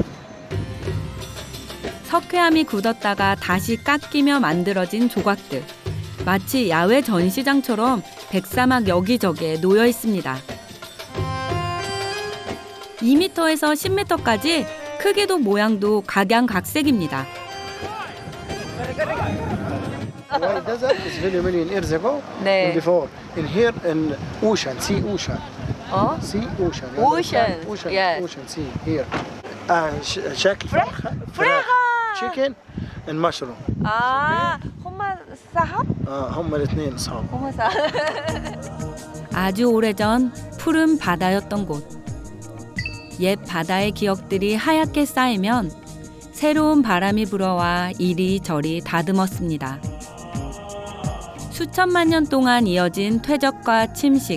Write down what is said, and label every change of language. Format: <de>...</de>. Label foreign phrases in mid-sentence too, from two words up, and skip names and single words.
<ko>석회암이 굳었다가 다시 깎이며 만들어진 조각들. 마치 야외 전시장처럼 백사막 여기저기에 놓여 있습니다. 2m에서 10m까지 크기도 모양도 각양각색입니다.</ko> <en>White desert is very million years ago.</en> <ko>네.</ko> <en>And before, in here in ocean, sea ocean.</en> <ko>어?</ko> <en>Sea ocean. Ocean. Ocean. Yeah. Ocean. Sea here. شكل</en> <ko>프레하.</ko> <en>chicken and mushroom.</en> <ar>아, هما صحاب? هم الاثنين صحاب. هما صحاب.</ar> <ko>아주 오래전 푸른 바다였던 곳. 옛 바다의 기억들이 하얗게 쌓이면 새로운 바람이 불어와 이리저리 다듬었습니다. 수천만 년 동안 이어진 퇴적과 침식.</ko>